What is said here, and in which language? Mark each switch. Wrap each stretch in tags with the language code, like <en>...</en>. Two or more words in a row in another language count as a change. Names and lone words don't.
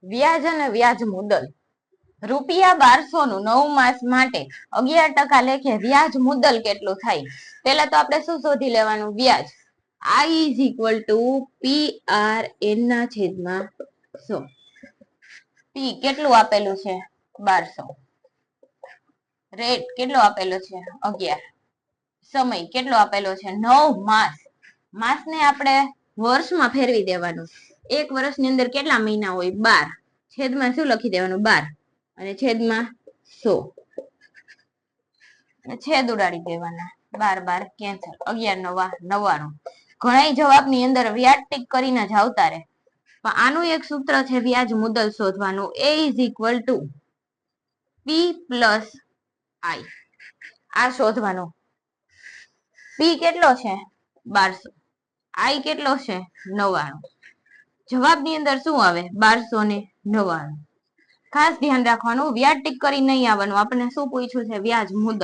<gu>વ્યાજ અને વ્યાજ મુદ્દલ ₹1200 નું 9 માસ માટે 11% લેખે વ્યાજ મુદ્દલ કેટલું થાય? પહેલા તો આપણે શું શોધી લેવાનું? વ્યાજ.</gu> <en>I is equal to PRN</en> <gu>ના છેદમાં 100. P કેટલું આપેલું છે? 1200. રેટ કેટલો આપેલો છે? 11. સમય કેટલો આપેલો છે? 9 માસ. માસને આપણે વર્ષમાં ફેરવી દેવાનું. એક વર્ષની અંદર કેટલા મહિના હોય? 12. છેદમાં શું લખી દેવાનું? 12 અને છેદમાં 100. છેદ ઉડાડી દેવાના. 12 કેન્સલ. 11 9 99. ઘણા જવાબની અંદર વ્યાજ ટીક કરીને જ આવતા રહે. પણ આનું એક સૂત્ર છે વ્યાજ મુદ્દલ શોધવાનું.</gu> <en>A is equal to P plus I.</en> <gu>આ શોધવાનું. P કેટલો છે? 1200. I કેટલો છે? 99. જવાબની અંદર શું આવે? 1299. ખાસ ધ્યાન રાખવાનું, વ્યાજ ટીક કરી નહીં આવવાનું. આપણને શું પૂછ્યું છે? વ્યાજ મુદ્દલ.</gu>